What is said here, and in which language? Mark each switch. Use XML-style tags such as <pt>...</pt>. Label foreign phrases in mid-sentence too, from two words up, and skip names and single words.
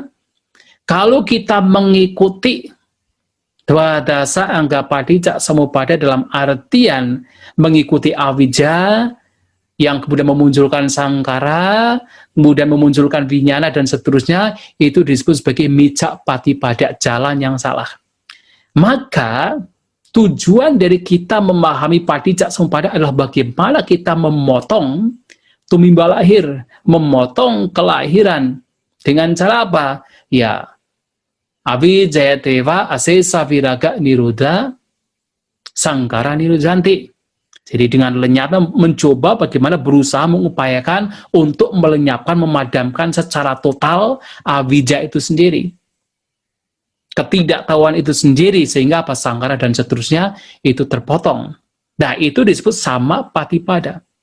<id>Kalau kita mengikuti Dwadasa Angga Padicca Samuppada dalam artian mengikuti awija yang kemudian memunculkan sangkara, kemudian memunculkan vinyana dan seterusnya, itu disebut sebagai</id> <pi>micca patipada,</pi> <id>jalan yang salah. Maka tujuan dari kita memahami Padicca Samuppada adalah bagaimana kita memotong tumimba lahir, memotong kelahiran. Dengan cara apa? Ya,</id> <pi>Avijayatewa asesa viraga niruddha sangkara niruddhanti.</pi> <id>Jadi dengan lenyapnya mencoba bagaimana berusaha mengupayakan untuk melenyapkan, memadamkan secara total avijja itu sendiri. Ketidaktahuan itu sendiri, sehingga apa sangkara dan seterusnya itu terpotong. Nah, itu disebut</id> <pi>sama patipada.</pi>